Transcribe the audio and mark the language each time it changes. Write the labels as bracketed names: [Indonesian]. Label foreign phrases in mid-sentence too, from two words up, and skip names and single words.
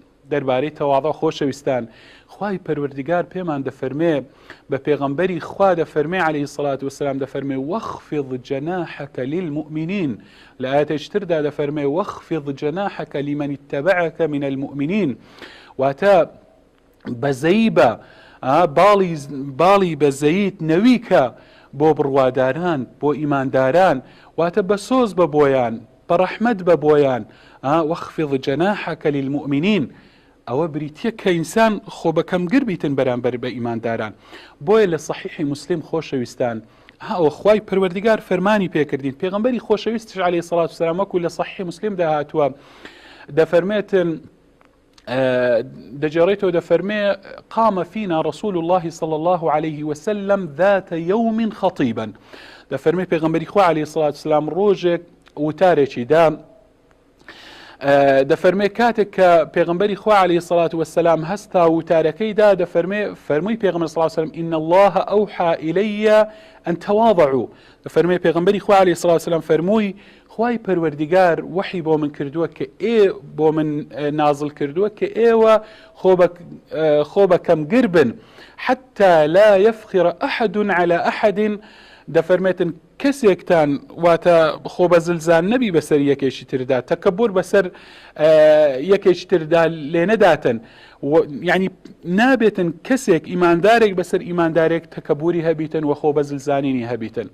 [Central Kurdish] دەربارەی تەواضع خۆشەویستان خوای پەروەردگار پێمان دەفەرمێ، بە پێغەمبەری خوا دەفەرمێ [Arabic] عەلەیهی السەڵات وەسسەلام [Central Kurdish] دەفەرمێ [Arabic] وەخفض جەناحەک للمؤمنین، [Central Kurdish] لە ئایەتێکی تردا دەفەرمێ [Arabic] وەخفض جەناحەک لمن اتبعك من المؤمنین، [Central Kurdish] واتە بەزەیی بە باڵی بەزەییت نەویکە بۆ بڕواداران، بۆ ئیمانداران، واتە بە سۆز بە بۆیان، بەڕەحمەت بە بۆیان [Arabic] وەخفض جەناحەکە للمؤمنین [Central Kurdish] ئەوە بریتە کە ئینسان خۆ بەکەمگر بیتن بەرامبەر بە ئیمانداران. بۆیە لە صحیحی مسلم خۆشەویستان ئەوە خوای پەروەردگار فەرمانی پێکردین، پێغەمبەری خۆشەویستش [Arabic] عەلەیهی سەڵات وسەلام [Central Kurdish] وەکو لە صحیحی مسلم داهاتووە دەفەرمێتن دەجێڕێتەوە دەفەرمێ [Arabic] قام فينا رسول الله صلى الله عليه وسلم ذات يوم خطيبا، [Central Kurdish] دەفەرمێ پێغەمبەری خوا [Arabic] عەلەیهی سەڵات وسەلام [Central Kurdish] ڕۆژێک وتارێکی دا، دەفەرمێ کاتێک کە پێغەمبەری خوا [Arabic] عەلەیهی سەڵات وسەلام [Central Kurdish] هەستا وتارەکەیدا دەفەرمێ فەرمووی پێغەمبەر [Arabic] صلی الله عليه وسلم إن الله أوحى إلي أن تواضعوا، [Central Kurdish] دەفەرمێ پێغەمبەری خوا [Arabic] عەلەیهی سەڵات وسەلام [Central Kurdish] فەرمووی خوای پەروەردگار وحی بۆ من کردووە کە بۆ من نازل کردووە کە ئێوە خۆ بەکەمگر بن [Arabic] حتى لا يفخر أحد على أحد، [Central Kurdish] دەفەرمێتن کەسێکتان واتە خۆ بە زلزان نەبی بەسەر یەکێکی تردا، تەکەبور بەسەر یەکێکی تردا لێ نەداتن، یعنی نابێتن کەسێک ئیماندارێک بەسەر ئیماندارێک تەکەبوری هەبیتن و خۆ بە زلزانینی هەبیتن.